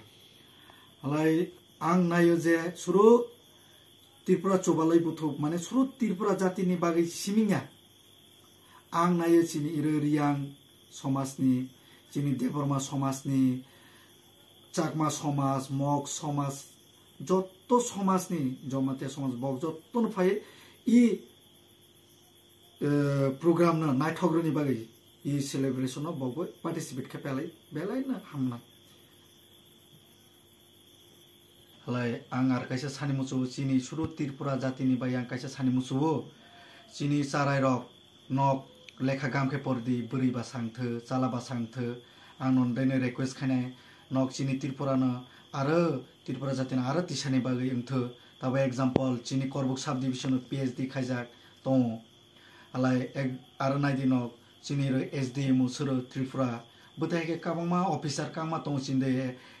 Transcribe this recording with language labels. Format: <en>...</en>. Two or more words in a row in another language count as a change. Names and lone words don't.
<trp>हालाय आं नायो जे सुरु त्रिपुरा चुबालाय बुथुब माने सुरु त्रिपुरा जातिनि बागै सिमिङा आं नायो चिनि इरो रियां समाजनि चिनि देबरमा समाजनि चाकमा समाज मग समाज जत्तो समाजनि जमाते समाज बक जत्तोनो फाय इ प्रोग्राम न नायथग्रनि बागै इ celebration bawbo participate kepelai belai na hamna halai ang ar kaisa sani musu chini suru Tripura jatini bai ang kaisa sani musu chini charai rok nok lekha gamkhe pordi buri ba sangtho chala ba sangtho ang non dene request khane nok chini Tripura na aro Tripura jatina aro tisani bagai engtho taba example chini korbuk subdivision PhD khaijak tong alai aro naidi nok chini ro SDM suru Tripura butai ke kabangma officer kama tong chinde</trp>